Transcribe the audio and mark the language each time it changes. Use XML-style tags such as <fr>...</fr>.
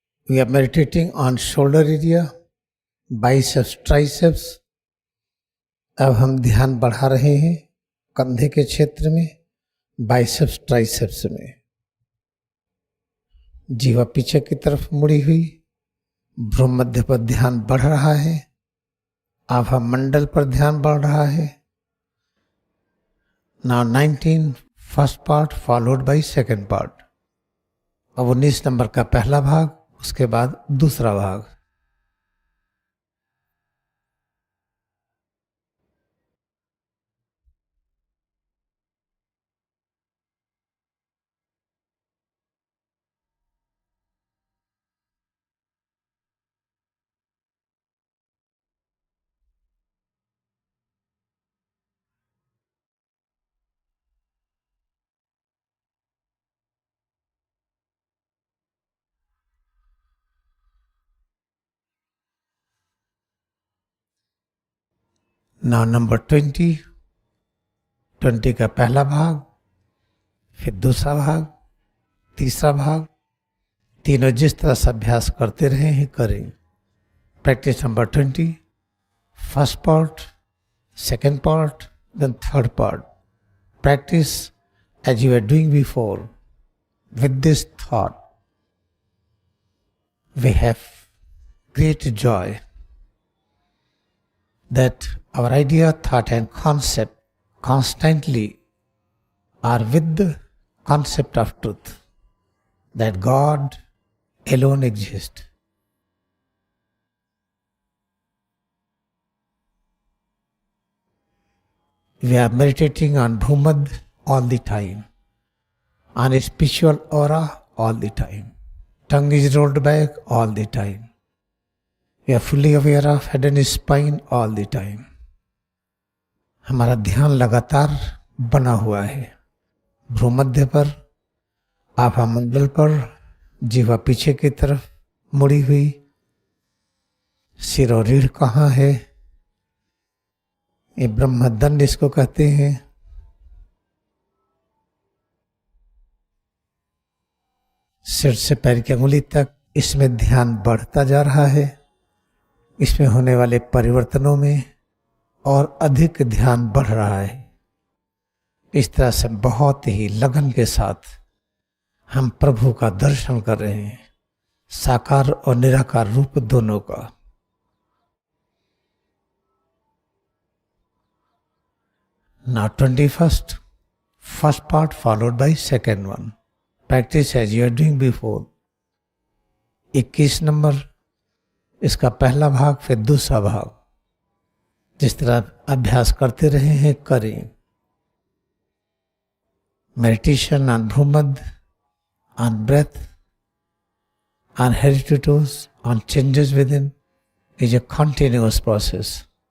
<en>We are meditating on shoulder area, biceps, triceps.</en> <hi>अब हम ध्यान बढ़ा रहे हैं कंधे के क्षेत्र में, बाइसेप्स, ट्राइसेप्स में. जीवा पीछे की तरफ मुड़ी हुई, भ्रूमध्य पर ध्यान बढ़ रहा है, आभा मंडल पर ध्यान बढ़ रहा है.</hi> <en>Now 19, first part followed by second part.</en> <hi>अब 19 नंबर का पहला भाग, उसके बाद दूसरा भाग.</hi> <en>Now number 20,</en> <hi>20 का पहला भाग, फिर दूसरा भाग, तीसरा भाग. तीनों जिस तरह से अभ्यास करते रहे हैं करें.</hi> <en>Practice number 20, first part, second part, then third part. Practice as you were doing before. With this thought, we have great joy that our idea, thought and concept constantly are with the concept of truth, that God alone exists. We are meditating on Bhumad all the time, on a spiritual aura all the time. Tongue is rolled back all the time. We are fully aware of head and spine all the time.</en> <hi>हमारा ध्यान लगातार बना हुआ है भ्रूमध्य पर, आभा मंडल पर, जीवा पीछे की तरफ मुड़ी हुई, सिर और रीढ़ कहाँ है, ये ब्रह्मदंड इसको कहते हैं। सिर से पैर की अंगुली तक इसमें ध्यान बढ़ता जा रहा है। इसमें होने वाले परिवर्तनों में और अधिक ध्यान बढ़ रहा है। इस तरह से बहुत ही लगन के साथ हम प्रभु का दर्शन कर रहे हैं, साकार और निराकार रूप दोनों का।</hi> <en>Now 21st, first part followed by second one. Practice as you are doing before.</en> <hi>21 number इसका पहला भाग, फिर दूसरा भाग। जिस तरह अभ्यास करते रहे हैं करें।</hi> <en>Meditation on Bhumad, on breath, on heritages, on changes within is a continuous process.</en>